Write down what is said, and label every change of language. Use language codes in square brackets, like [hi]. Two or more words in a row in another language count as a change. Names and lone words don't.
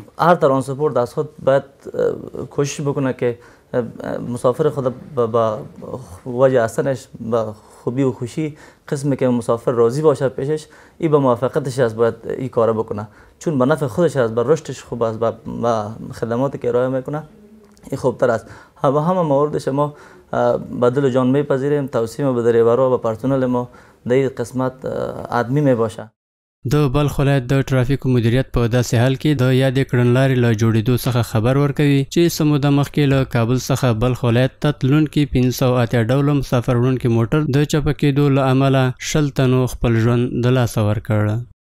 [fa] هر ترانسپورت از خود باید کوشش بکنه که مسافر خود با وجه هستنش با خوبی و خوشی قسمی که مسافر راضی باشه پیشش ای به موافقتش است باید این کار بکنه، چون به نفع خودش است، به رشدش خوب است، به خدماتی که ارائه میکنه این خوبتر است. همه موردش ما بدل جان میپذیریم، توصیه به دریورا و پرسنل ما در این قسمت آدمی میباشه. [ps] د بلخ ولایت د ترافیکو مدیریت په داسې حال کې د یادې کړنلارې له جوړېدو څخه خبر ورکوي چې څه موده مخکې له کابل څخه بلخ ولایت ته تلونکي 580 ډوله مسافر وړونکي موټر د چپه کېدو له امله 20 تنو خپل ژوند د لاسه ورکړ.